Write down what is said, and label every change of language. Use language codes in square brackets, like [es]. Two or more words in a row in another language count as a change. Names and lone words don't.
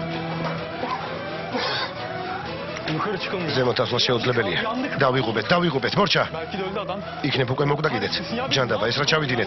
[tr] Yukarı çıkamıyoruz. [ka] ზემოთ ასვლა შეუძლებელია. დავიღუბეთ, მორჩა. [tr] Belki de öldü adam. [ka] იქნებ უკვე მოკვდა კიდეც. ჯანდაბა, ეს რა ჩავიდინეთ.